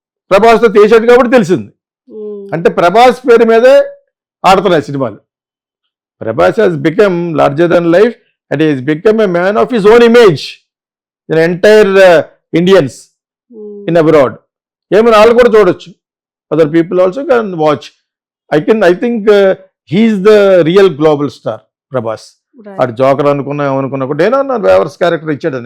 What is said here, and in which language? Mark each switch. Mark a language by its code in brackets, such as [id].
[te] ప్రభాస్తో చేశాడు కాబట్టి తెలిసింది. అంటే ప్రభాస్ పేరు మీదే ఆడుతున్నాయి సినిమాలు. [en] Prabhas has become larger than life and he has become a man of his own image in entire Indians in abroad. [te] ఏమైనా వాళ్ళు కూడా చూడొచ్చు. [en] Other people also can watch. I think he is the real global star, Prabhas. Right. [te] అటు joker అనుకున్నా ఏమనుకున్నా కూడా ఏమన్నా weavers character ఇచ్చాడని